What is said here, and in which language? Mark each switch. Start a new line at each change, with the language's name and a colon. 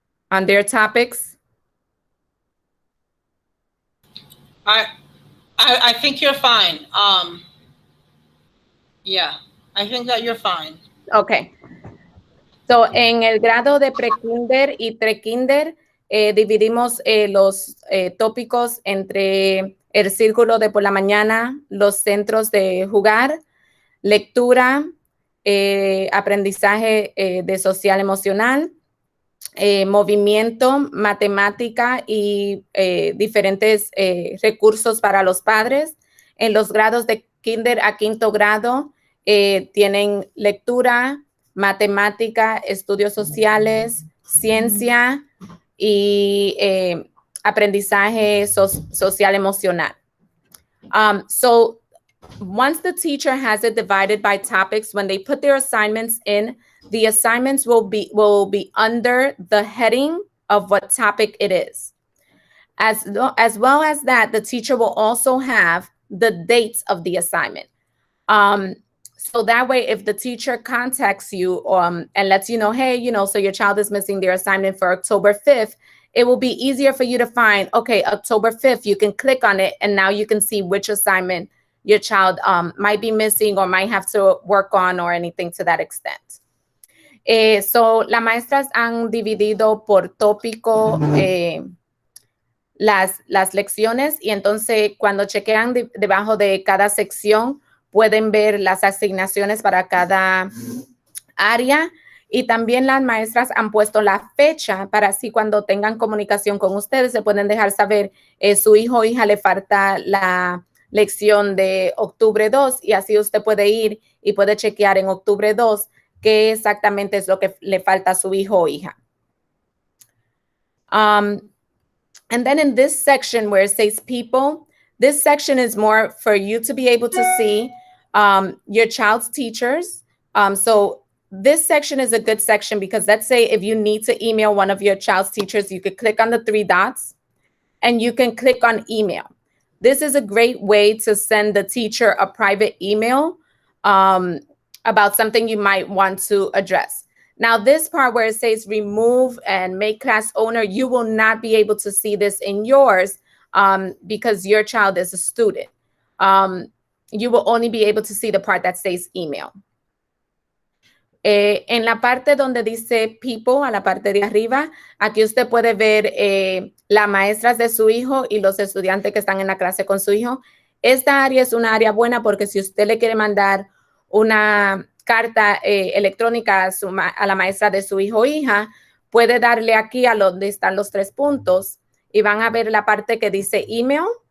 English: On their topics? I think you're fine. Yeah, I think that you're fine. Okay.
Spanish: So, en el grado de pre-kinder y pre-kinder, dividimos los tópicos entre el círculo de por la mañana, los centros de jugar, lectura, aprendizaje de social emocional, movimiento, matemática y diferentes recursos para los padres. En los grados de kinder a quinto grado tienen lectura, matemática, estudios sociales, ciencia y aprendizaje social emocional. So
English: once the teacher has it divided by topics, when they put their assignments in, the assignments will be under the heading of what topic it is. As well as that, the teacher will also have the dates of the assignment. So that way, if the teacher contacts you and lets you know, hey, so your child is missing their assignment for October 5th, it will be easier for you to find, okay, October 5th, you can click on it and now you can see which assignment your child might be missing or might have to work on or anything to that extent.
Spanish: So las maestras han dividido por tópico las lecciones y entonces cuando chequean debajo de cada sección pueden ver las asignaciones para cada área y también las maestras han puesto la fecha para así cuando tengan comunicación con ustedes se pueden dejar saber su hijo o hija le falta la lección de octubre 2 y así usted puede ir y puede chequear en octubre 2 qué exactamente es lo que le falta a su hijo o hija.
English: And then in this section where it says people, this section is more for you to be able to see your child's teachers. So this section is a good section because let's say if you need to email one of your child's teachers, you could click on the 3 dots and you can click on email. This is a great way to send the teacher a private email about something you might want to address. Now, this part where it says remove and make class owner, you will not be able to see this in yours because your child is a student. You will only be able to see the part that says email.
Spanish: En la parte donde dice people, a la parte de arriba, aquí usted puede ver las maestras de su hijo y los estudiantes que están en la clase con su hijo. Esta área es una área buena porque si usted le quiere mandar una carta electrónica a la maestra de su hijo o hija, puede darle aquí a donde están los 3 puntos y van a ver la parte que dice email.